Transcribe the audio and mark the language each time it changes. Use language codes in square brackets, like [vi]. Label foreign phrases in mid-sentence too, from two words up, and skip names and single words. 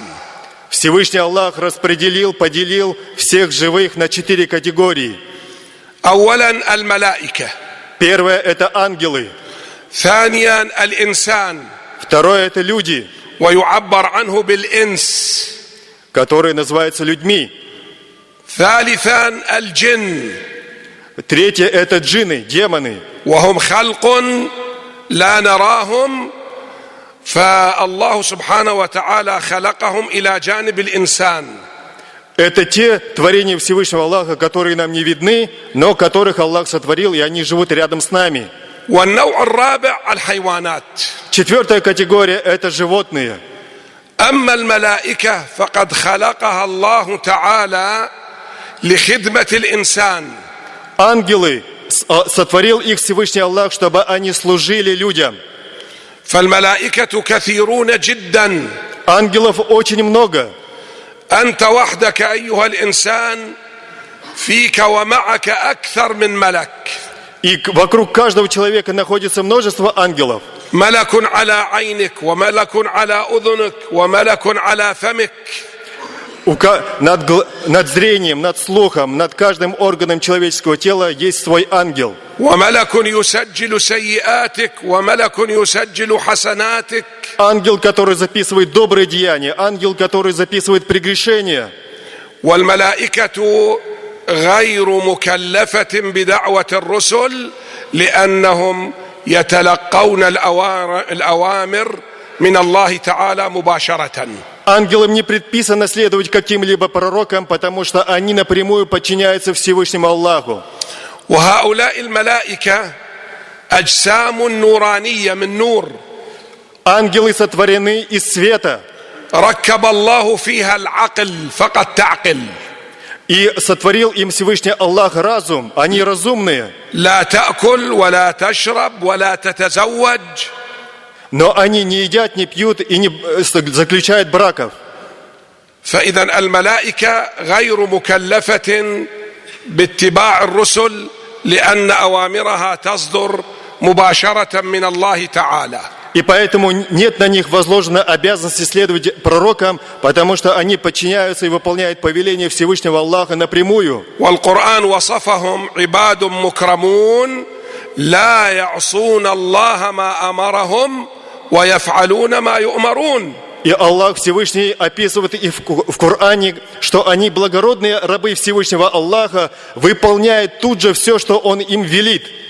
[ru] Всевышний Аллах поделил всех живых на 4 категории. [ar] أولا الملائكة. [ru] Первое – это ангелы. [ar] ثانيا الإنسان. [ru] Второе – это люди, [ar] ويعبر عنه بالإنس. [ru] которые называются людьми. [ar] ثالثا الجن. [ru] Третье – это джинны, демоны. [ar] وهم خلق لا نراهم فالله سبحانه وتعالى خلقهم إلى جانب الإنسان. [ru] Это те творения Всевышнего Аллаха, которые нам не видны, но которых Аллах сотворил, и они живут рядом с нами. [ar] والنوع الرابع الحيوانات. [ru] Четвертая категория – это животные. [ar] أما الملائكة فقد خلقها الله تعالى لخدمة الإنسان. [ru] Ангелы, сотворил их Всевышний Аллах, чтобы они служили людям. [ar] فالملائكة كثيرون جدا. [ru] Ангелов очень много. [ar] أنت وحدك أيها الإنسان فيك ومعك أكثر من ملك. [ru] И вокруг каждого человека находится множество ангелов. [ar] ملك على عينك وملك على أذنك وملك على فمك. [ru] Над зрением, над слухом, над каждым органом человеческого тела есть свой ангел. [ar] وملك يسجل سيئاتك وملك يسجل حسناتك. [ru] Ангел, который записывает добрые деяния, ангел, который записывает прегрешения. [ar] والملائكة غير مكلفة بدعوة الرسل لأنهم يتلقون الأوامر من الله تعالى مباشرة. [ru] Ангелам не предписано следовать каким-либо пророкам, потому что они напрямую подчиняются Всевышнему Аллаху. [ar] وهؤلاء الملائكة أجسام نورانية من نور. [ru] Ангелы сотворены из света. [ar] ركب الله فيها العقل فقد تعقل. [ru] И сотворил им Всевышний Аллах разум. Они разумные. [ar] لا تأكل ولا تشرب ولا تتزوج. [ru] Но они не едят, не пьют и не заключают браков. [ar] فإذا الملائكة غير مكلفة باتباع الرسل لأن أوامرها تصدر مباشرة من الله تعالى. [ru] И поэтому нет на них возложено обязанности следовать пророкам, потому что они подчиняются и выполняют повеления Всевышнего Аллаха напрямую. [ar] والقرآن وصفهم عباد مكرمون لا يعصون الله ما أمرهم ويفعلون ما يؤمرون. [ru] И Аллах Всевышний описывает и в Коране, что они благородные рабы Всевышнего Аллаха, выполняют тут же все, что Он им велит.